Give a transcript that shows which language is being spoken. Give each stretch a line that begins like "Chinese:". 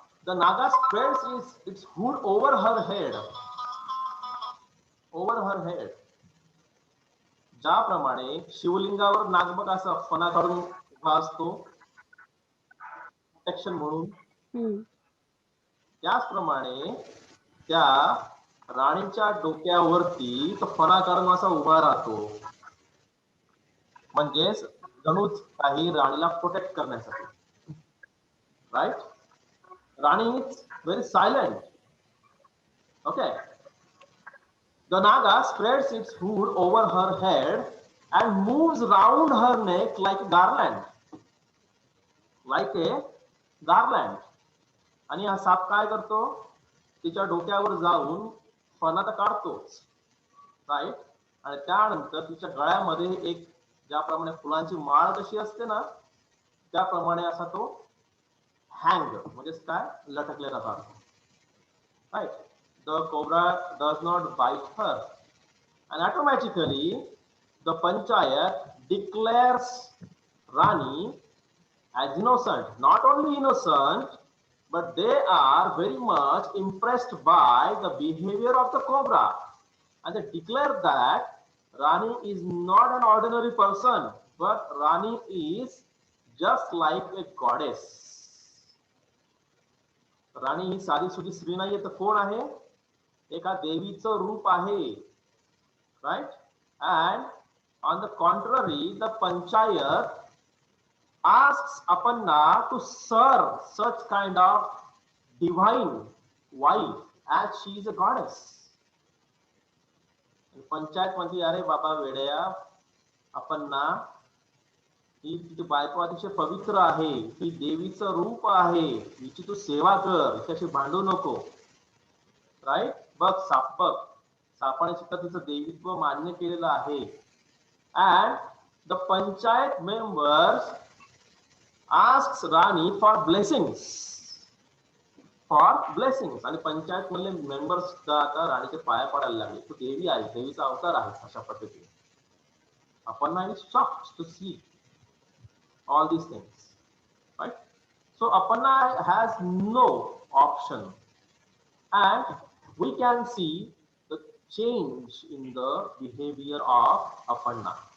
English: The naga spreads its hood over her head. Over her head.
Marathi: ज्याप्रमाणे शिवलिंगावर नागबग असा फणा काढून उभा असतो प्रोटेक्शन म्हणून, त्याचप्रमाणे त्या राणीच्या डोक्यावरती तो फणा काढून असा उभा राहतो, म्हणजेच जणूच काही राणीला प्रोटेक्ट करण्यासाठी.
English: Right? Rani is very silent. Okay. The naga spreads its hood over her head and moves round her neck like a garland. Like a garland.
Marathi: आणि हा साप काय करतो? तिच्या डोक्यावर जाऊन फणा तर काढतोच, राईट? आणि त्यानंतर तिच्या गळ्यामध्ये एक ज्याप्रमाणे फुलांची माळ कशी असते ना, त्याप्रमाणे असा तो हँग, म्हणजे काय, लटकलेला राहतो. Right?
English: The cobra does not bite her, and automatically the panchayat declares Rani as innocent. Not only innocent, but they are very much impressed by the behavior of the cobra, and they declare that Rani is not an ordinary person, but Rani is just like a goddess.
Marathi: राणी ही साधी सुधी स्त्री नाहीये, तर कोण आहे? एका देवीचं रूप आहे. Right?
English: And on the contrary the panchayat asks Apanna to serve such kind of divine wife as she is a goddess.
Marathi: Panchayat म्हणते, अरे बाबा वेड्या, अपर्णा ही तुझी बायको अतिशय पवित्र आहे, ही देवीचं रूप आहे, हिची तू सेवा कर, हिच्याशी भांडू नको. राईट? बघ साप बघ, सापाने सुद्धा तिचं देवीत्व मान्य केलेलं आहे.
English: And the panchayat members asks Rani for blessings.
Marathi: आणि पंचायत मधले मेंबर्स सुद्धा आता राणीच्या पाया पडायला लागले. तू देवी आहे, देवीचा अवतार आहे अशा पद्धतीने.
English: Aparna is shocked to see all these things, right? So Aparna has no option, and we can see the change in the behavior of Aparna.